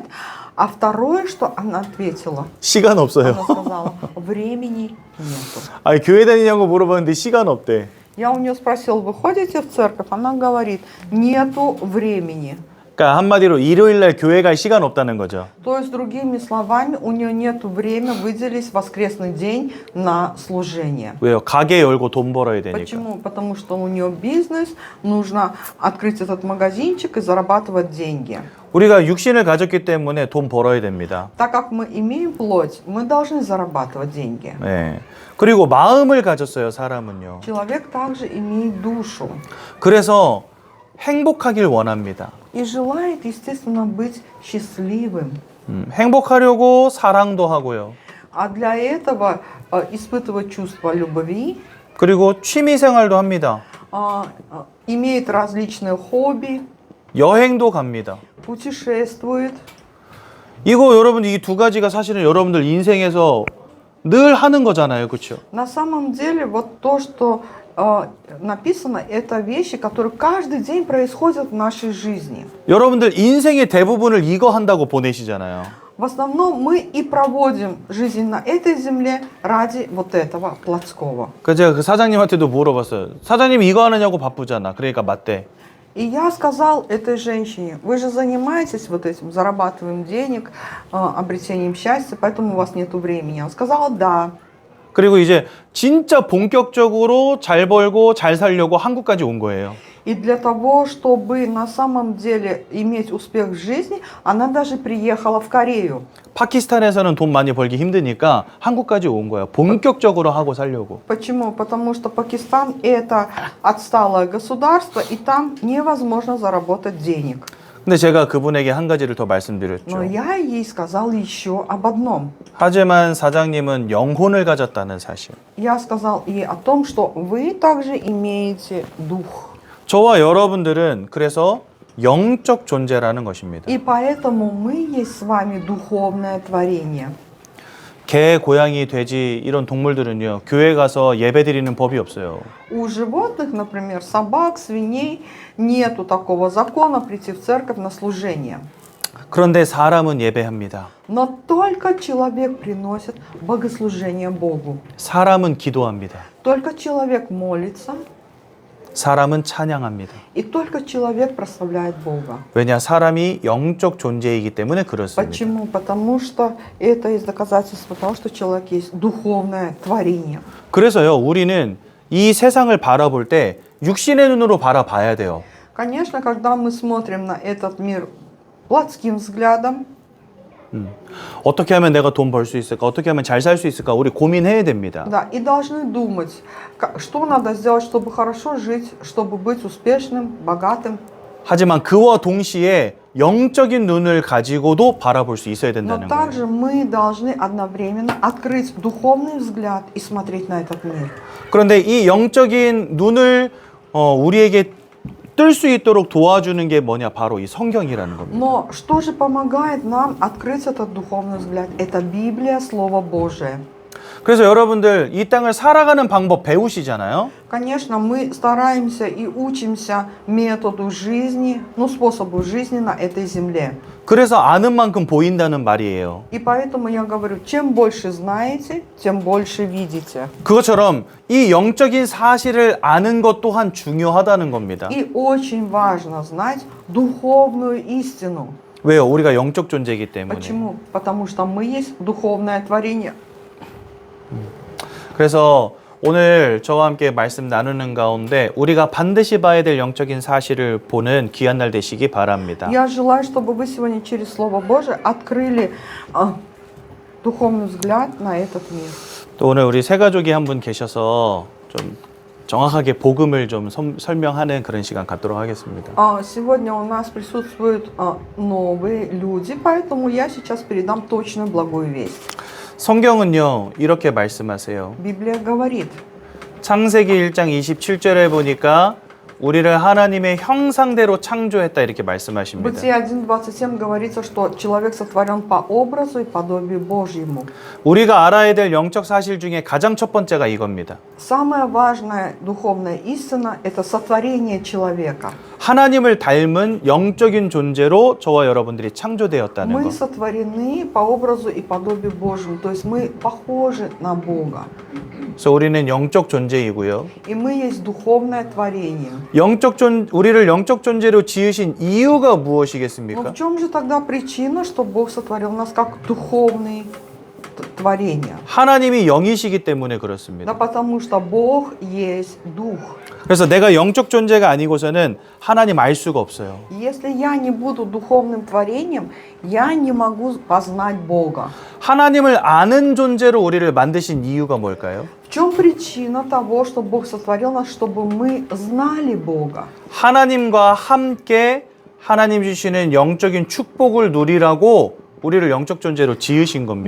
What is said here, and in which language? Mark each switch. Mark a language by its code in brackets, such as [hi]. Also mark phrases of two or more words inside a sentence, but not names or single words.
[ru] А второе, что она ответила, [ko] 시간 없어요. [ru] она сказала, времени нету. [ko] 아니, 교회 다니냐고 물어봤는데 시간 없대. [ru] Я у нее спросила, вы ходите в церковь? Она говорит, нету времени. [ko] 그러니까 한마디로 일요일 날 교회 갈 시간 없다는 거죠. [ru] То есть, другими словами, у нее нету времени выделить воскресный день на служение. [ko] 왜요? 가게 열고 돈 벌어야 되니까. [ru] Почему? Потому что у нее бизнес, нужно открыть этот магазинчик и зарабатывать деньги. [ko] 우리가 육신을 가졌기 때문에 돈 벌어야 됩니다. [ru] Так как мы имеем плоть, мы должны зарабатывать деньги. [ko] 네. 그리고 마음을 가졌어요, 사람은요. [ru] Человек также имеет душу [ko] 그래서 행복하길 원합니다. [ru] и желает, естественно, быть счастливым. [ko] 행복하려고 사랑도 하고요. [ru] А для этого испытывать чувство любви, [ko] 그리고 취미 생활도 합니다. [ru] имеет различные хобби, [ko] 여행도 갑니다. [ru] путешествует. [ko] 이거 여러분, 이 두 가지가 사실은 여러분들 인생에서 늘 하는 거잖아요. 그렇죠? [ru] На самом деле, вот то, что написано, это вещи, которые каждый день происходят в нашей жизни. [ko] 여러분들 인생의 대부분을 이거 한다고 보내시잖아요. [ru] В основном мы и проводим жизнь на этой земле ради вот этого плотского. [ko] 그 제가 그 사장님한테도 물어봤어요. 사장님 이거 하느냐고 바쁘잖아. 그러니까 맞대. [ru] И я сказал этой женщине, вы же занимаетесь вот этим, зарабатываем денег, обретением счастья, поэтому у вас нет времени. Она сказала, да. [ko] 그리고 이제 진짜 본격적으로 잘 벌고 잘 살려고 한국까지 온 거예요. И для того, чтобы на самом деле иметь успех в жизни, она даже приехала в Корею. 파키스탄에서는 돈 많이 벌기 힘드니까 한국까지 온 거예요. 본격적으로 하고 살려고. [ru] Почему? Потому что Пакистан это отсталое государство, и там невозможно заработать денег. [ko] 근데 제가 그분에게 한 가지를 더 [ru] Но [ko] 말씀드렸죠. [ru] я ей сказал еще об одном. [ko] 하지만 사장님은 영혼을 가졌다는 사실. [ru] Я сказал ей о том, что вы также имеете дух. [ko] 저와 여러분들은 그래서 영적 존재라는 것입니다. [ru] И поэтому мы есть с вами духовное творение. [ko] 개, 고양이, 돼지 이런 동물들은요. 교회 가서 예배드리는 법이 없어요. [ru] У животных, например, собак, свиней, нету такого закона прийти в церковь на служение. [ko] 그런데 사람은 예배합니다. [ru] Но только человек приносит богослужение Богу. [ko] 사람은 기도합니다. [ru] Только человек молится, [ko] 사람은 찬양합니다. [ru] и только человек прославляет Бога. [ko] 왜냐? 사람이 영적 존재이기 때문에 그렇습니다. [ru] Почему? Потому что это есть доказательство того, что человек есть духовное творение. [ko] 그래서요. 우리는 이 세상을 바라볼 때 육신의 눈으로 바라봐야 돼요. [ru] Конечно, когда мы смотрим на этот мир плотским взглядом, [ko] 어떻게 하면 내가 돈 벌 수 있을까? 어떻게 하면 잘 살 수 있을까? 우리 고민해야 됩니다. [ru] да, и должны думать, что надо сделать, чтобы хорошо жить, чтобы быть успешным, богатым. [ko] 하지만 그와 동시에 영적인 눈을 가지고도 바라볼 수 있어야 [ru] Но [ko] 된다는 거예요. [ru] также мы должны одновременно открыть духовный взгляд и смотреть на этот мир. [ko] 그런데 이 영적인 눈을 우리에게 뜰 수 있도록 도와주는 게 뭐냐? 바로 이 성경이라는 겁니다. [ru] Но что же помогает нам открыть этот духовный взгляд? Это Библия, Слово Божие. [ko] 그래서 여러분들 이 땅을 살아가는 방법 배우시잖아요. [ru] Конечно, мы стараемся и учимся методу жизни, способу жизни на этой земле. [ko] 그래서 아는 만큼 보인다는 말이에요. [ru] И поэтому я говорю, чем больше знаете, тем больше видите. [ko] 그것처럼 이 영적인 사실을 아는 것 또한 중요하다는 겁니다. [ru] И очень важно знать духовную истину. [ko] 왜요? 우리가 영적 존재이기 때문에. [ru] Почему? Потому что мы есть духовное творение. [ko] 그래서 오늘 저와 함께 말씀 나누는 가운데 우리가 반드시 봐야 될 영적인 사실을 보는 귀한 날 되시기 바랍니다. [ru] Я желаю, чтобы вы сегодня через Слово Божие открыли духовный взгляд на этот мир. [ko] 또 오늘 우리 세 가족이 한 분 계셔서 좀 정확하게 복음을 좀 설명하는 그런 시간 갖도록 하겠습니다. [ru] Сегодня у нас присутствуют новые люди, поэтому я сейчас передам точную благую весть. [ko] 성경은요 이렇게 말씀하세요. [ru] Библия говорит, [ko] 창세기 1장 27절에 보니까 우리를 하나님의 형상대로 창조했다 이렇게 말씀하십니다. [ru] Бытие 1:27 говорится, что человек сотворен по образу и подобию Божьему. [ko] 우리가 알아야 될 영적 사실 중에 가장 첫 번째가 이겁니다. [ru] Самая важная духовная истина – это сотворение человека. [ko] 하나님을 닮은 영적인 존재로 저와 여러분들이 창조되었다는 [ru] Мы [ko] 것. [ru] сотворены по образу и подобию Божьему, то есть мы похожи на Бога. [ko] 그래서 우리는 영적 존재이고요. [ru] И мы есть духовное творение. [ko] 우리를 영적 존재로 지으신 이유가 [ru] Но [ko] 무엇이겠습니까? [ru] в чем же тогда причина, что Бог сотворил нас как духовные творения? [ko] 하나님이 영이시기 때문에 [ru] Да [ko] 그렇습니다. [ru] потому что Бог есть Дух. [ko] 그래서 내가 영적 존재가 아니고서는 하나님 알 수가 없어요. [ru] Если я не буду духовным творением, я не могу познать Бога. [ko] 하나님을 아는 존재로 우리를 만드신 이유가 뭘까요? [ru] В чем причина того, что Бог сотворил нас, чтобы мы знали Бога? [ko] 하나님과 함께 하나님 주시는 영적인 축복을 누리라고 우리를 영적 존재로 지으신 겁니다.